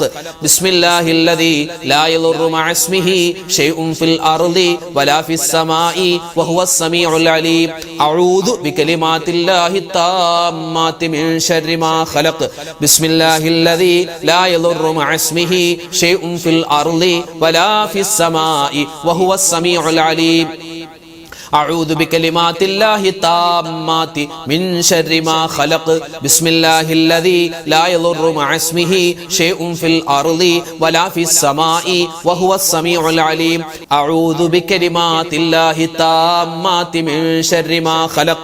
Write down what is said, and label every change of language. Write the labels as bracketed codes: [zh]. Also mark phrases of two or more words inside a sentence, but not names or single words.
[ar] بسم الله الذي لا يضر مع اسمه شيء في الأرض ولا في السماء وهو السميع العليم. أعوذ بكلمات الله التامات من شر ما خلق. بسم الله الذي لا يضر مع اسمه شيء في الأرض ولا في السماء وهو السميع العليم. أعوذ بكلمات الله التامات من شر ما خلق. بسم الله الذي لا يضر مع اسمه شيء في الأرض ولا في السماء وهو السميع العليم. أعوذ بكلمات الله التامات من شر ما خلق.